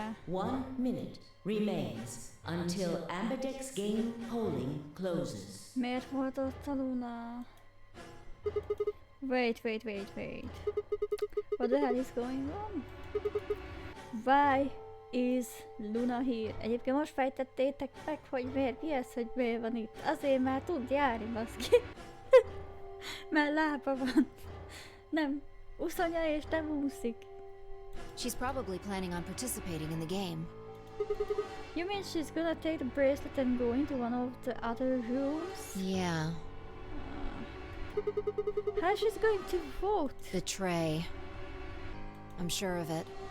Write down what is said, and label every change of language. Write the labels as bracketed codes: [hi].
[en] 1 minute remains until Amberdex game polling closes. [hu] Miért volt ott a Luna? [en] Wait. What the hell is going on? Why is Luna here? [hu] Egyébként most fejtettétek meg, hogy miért, ki ez, hogy miért van itt. Azért már tud járni, baszki. Mert lába van. Nem uszonya és nem úszik. [en] She's probably planning on participating in the game. You mean she's gonna take the bracelet and go into one of the other rooms? Yeah, How she's going to vote? betray. I'm sure of it.